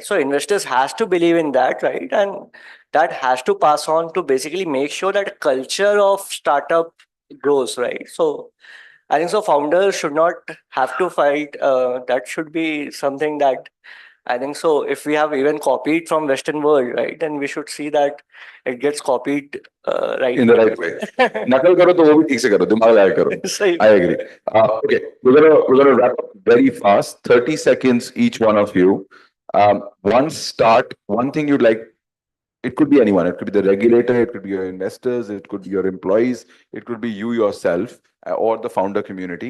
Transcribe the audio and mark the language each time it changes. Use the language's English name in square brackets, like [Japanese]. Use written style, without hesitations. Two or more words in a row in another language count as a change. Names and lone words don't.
[English] So investors has to believe in that, right? And that has to pass on to basically make sure that culture of startup grows, right? So I think so founders should not have to fight. That should be something that I think so if we have even copied from Western world, right, then we should see that it gets copied right. In the right way. [Hindi] नकल करो तो वो भी ठीक से करो, दिमाग लगाया करो. [English] I agree. Okay, we're gonna wrap up very fast. 30 seconds each one of you. One thing you'd like. It could be anyone. It could be the regulator. It could be your investors. It could be your employees. It could be you yourself or the founder community.